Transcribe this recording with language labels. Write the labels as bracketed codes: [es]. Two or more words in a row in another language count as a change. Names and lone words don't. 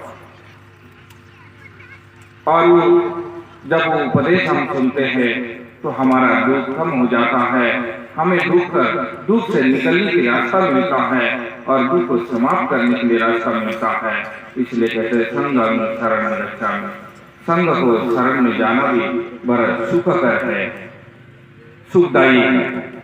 [hi] और वो जब वो उपदेश हम सुनते हैं तो हमारा दुख कम हो जाता है, हमें दुख से निकलने के रास्ता मिलता है और दुख को समाप्त करने के लिए रास्ता मिलता है। इसलिए कहते हैं [pi] संघं शरणं गच्छामि। [hi] संघ को शरण में जाना भी बड़ा सुखकर है, सुखदायी है।